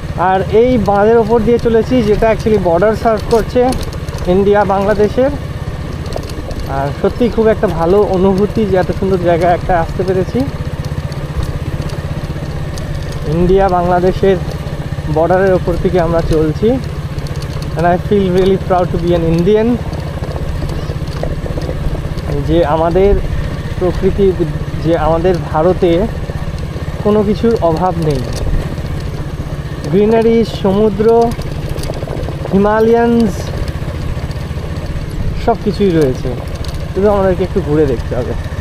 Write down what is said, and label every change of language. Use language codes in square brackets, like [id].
[bn] আর এই বাঁধের ওপর দিয়ে চলেছি, যেটা অ্যাকচুয়ালি বর্ডার সার্ভ করছে ইন্ডিয়া বাংলাদেশের। আর সত্যি খুব একটা ভালো অনুভূতি যে এত সুন্দর জায়গায় একটা আসতে পেরেছি। ইন্ডিয়া বাংলাদেশের বর্ডারের ওপর থেকে আমরা চলছি। [en] and I feel really proud to be an Indian. [bn] যে আমাদের প্রকৃতি, যে আমাদের ভারতে কোনো কিছুর অভাব নেই। গ্রিনারি, সমুদ্র, হিমালয়ানস সব কিছুই রয়েছে, শুধু আমাদেরকে একটু ঘুরে দেখতে হবে।